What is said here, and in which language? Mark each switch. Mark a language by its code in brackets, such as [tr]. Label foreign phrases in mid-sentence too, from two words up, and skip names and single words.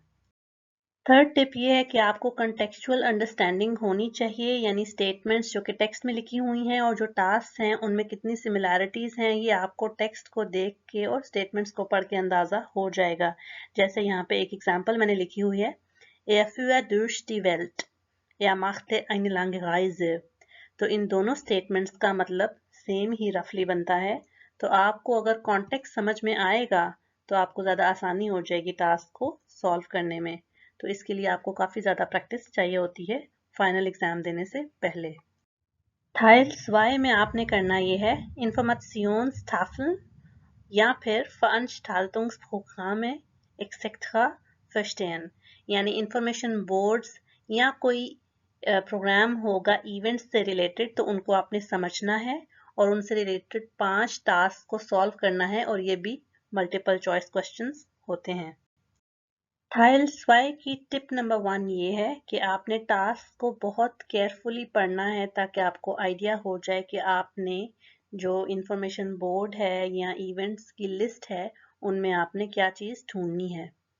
[en] third tip [hi] ये है कि आपको [en] contextual understanding [hi] होनी चाहिए, यानी स्टेटमेंट्स जो कि टेक्स्ट में लिखी हुई हैं और जो टास्क हैं उनमें कितनी सिमिलैरिटीज हैं, ये आपको टेक्स्ट को देख के और स्टेटमेंट्स को पढ़ के अंदाजा हो जाएगा। जैसे यहाँ पे एक एग्जांपल मैंने लिखी हुई है, [de] Er fuhr durch die Welt, er machte eine lange Reise। [hi] तो इन दोनों स्टेटमेंट्स का मतलब सेम ही रफली बनता है। तो आपको अगर कॉन्टेक्स्ट समझ में आएगा तो आपको ज़्यादा आसानी हो जाएगी टास्क को सॉल्व करने में। तो इसके लिए आपको काफ़ी ज़्यादा प्रैक्टिस चाहिए होती है [en] final exam [hi] देने से पहले। Teil 2 में आपने करना ये है Informationstafeln या फिर Veranstaltungsprogramme etc. verstehen, यानी [en] information boards [hi] या कोई प्रोग्राम होगा इवेंट्स से रिलेटेड तो उनको आपने समझना है और उनसे रिलेटेड 5 टास्क को सॉल्व करना है, और ये भी [en] multiple choice questions [hi] होते हैं। Teil 2 की [en] tip number 1 [hi] ये है कि आपने टास्क को बहुत केयरफुली पढ़ना है ताकि आपको आइडिया हो जाए कि आपने जो [en] information board [hi] है या इवेंट्स की लिस्ट है उनमें आपने क्या चीज़ ढूंढनी है।